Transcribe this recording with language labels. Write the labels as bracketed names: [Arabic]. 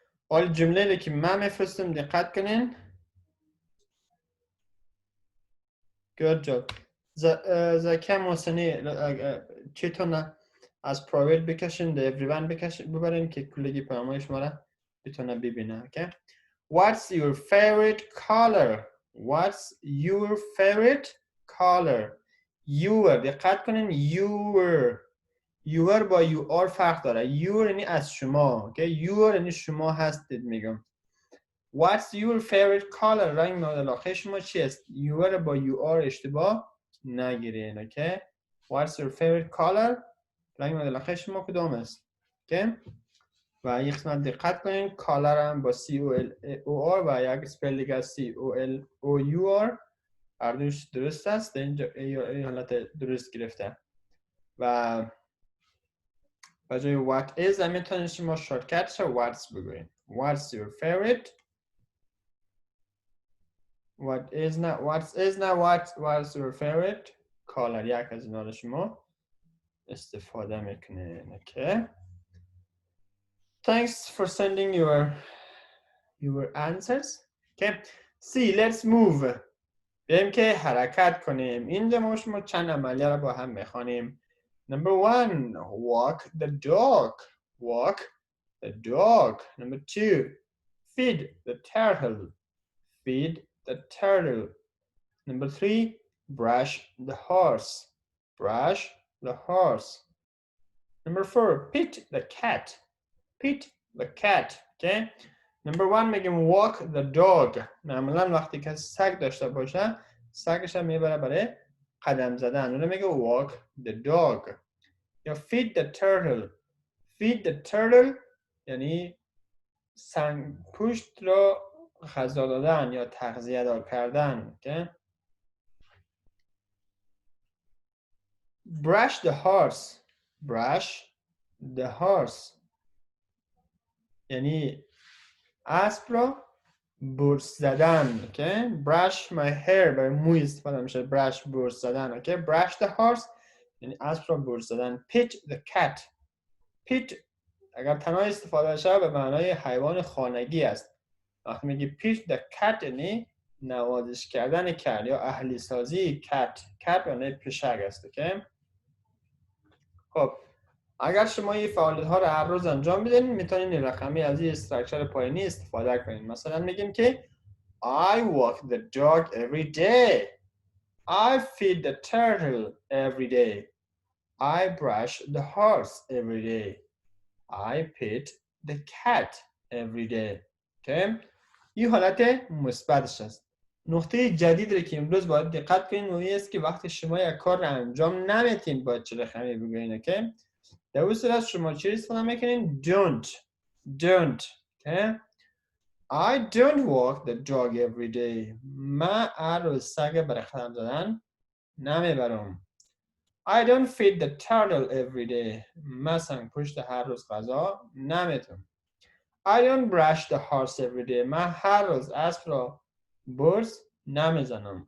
[Persian] حالا جمله که من میفرستم دقت کنین. [English] Good job. [Persian] زکه محسنی چیتونه از پرایوت بکشین ده everyone ببرین که کلگی پیامهای شما را بتونه ببینه. [English] Okay? What's your favorite color? What's your favorite color? [Persian] Your دقت کنین your با you are فرق داره. your یعنی از شما. [English] Okay? [Persian] your یعنی شما هستید میگم. [English] What's your favorite color? [Persian] رنگ مورد علاقه شما چی است؟ your با you are اشتباه نگیرین. [English] Okay? What's your favorite color? [Persian] رنگ مورد علاقه شما کدام است؟ Okay? و یک قسمت دقت کنین کالر هم با C-O-L-O-R و یک سپل دیگه C-O-L-O-U-R هر دوش درست است. اینجا این حالت درست گرفته و به جای what is هم میتونید شما شورتکتش what's بگوین. [English] What's your favorite? What is not what's your favorite color? [Persian] یک از اینا رو شما استفاده میکنین. [English] Okay? Thanks for sending your answers. Okay. See, let's move. [Persian] بریم که حرکت کنیم. اینجا ما شما چند عملیه رو با هم میخوانیم. [English] Number 1, walk the dog. Walk the dog. Number 2, feed the turtle. Feed the turtle. Number 3, brush the horse. Brush the horse. Number 4, pet the cat. Pet the cat. Okay. Number 1 [Persian] میگیم [English] walk the dog. [Persian] معمولا وقتی که سگ داشته باشه سگش هم میبره برای قدم زدن. اون میگه [English] walk the dog. [Persian] یا [English] feed the turtle. Feed the turtle [Persian] یعنی سنگ پوشت رو غذا دادن یا تغذیه دار کردن. [English] Okay. Brush the horse. Brush the horse [Persian] یعنی اسب رو برس زدن. [English] Okay. Brush my hair [Persian] برای موی استفاده میشه. Brush برس زدن. [English] Okay. Brush the horse [Persian] یعنی اسب رو برس زدن. [English] Pet the cat. [Persian] Pet اگر تنها استفاده شه به معنای حیوان خانگی است. وقتی میگی [English] pet the cat [Persian] یعنی نوازش کردن کت یا اهلی سازی کت. کت یعنی پشک است. Okay. خب اگر شما این فعالیت ها رو هر روز انجام بدین میتونین این رقمی از این استراکچر پایینی استفاده کنین. مثلا میگیم که [English] I walk the dog every day. I feed the turtle every day. I brush the horse every day. I pet the cat every day. Okay. [Persian] این حالت مثبتش است. نقطه جدیدی که امروز باید دقت کنین اون است که وقتی شما یک کار رو انجام نمیتین باید چه رقمی بگوین. [English] Okay. [Persian] در اون صورت شما چی استفاده میکنین؟ don't. [English] Okay. I don't walk the dog every day. [Persian] من هر روز سگ برای قدم زدن نمیبرم. [English] I don't feed the turtle every day. [Persian] من سنگ پشت هر روز غذا نمیدم. [English] I don't brush the horse every day. [Persian] من هر روز اسب را برس نمیزنم.